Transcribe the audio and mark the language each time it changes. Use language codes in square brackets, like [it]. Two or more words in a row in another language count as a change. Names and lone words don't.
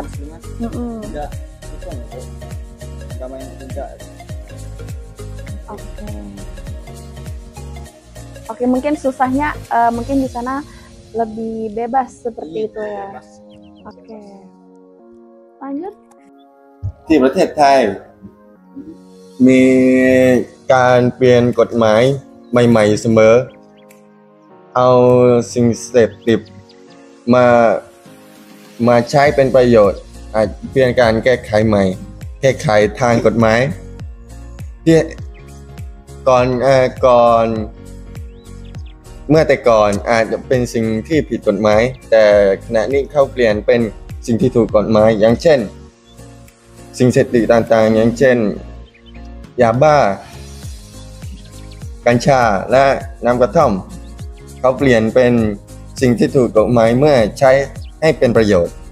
[id] Muslimnya tidak itu untuk agama yang tidak. Oke, mungkin susahnya mungkin di sana lebih bebas seperti itu ya. Bebas. Oke. Lanjut. [th] ที่ประเทศไทยมีการเปลี่ยนกฎหมายใหม่ๆเสมอเอาสิ่งเสพติดมาใช้เป็น ประโยชน์อาจเปลี่ยนการแก้ไขใหม่แก้ไขทางกฎหมายที่ก่อนเมื่อแต่ก่อนอาจจะเป็นสิ่งที่ผิดกฎหมายแต่ขณะนี้เขาเปลี่ยนเป็นสิ่งที่ถูกกฎหมายอย่างเช่นสิ่งเสพติดต่างๆอย่างเช่นยาบ้ากัญชาและน้ำกระท่อมเขาเปลี่ยนเป็นสิ่งที่ถูกกฎหมายเมื่อใช้ให้เป็นประโยชน์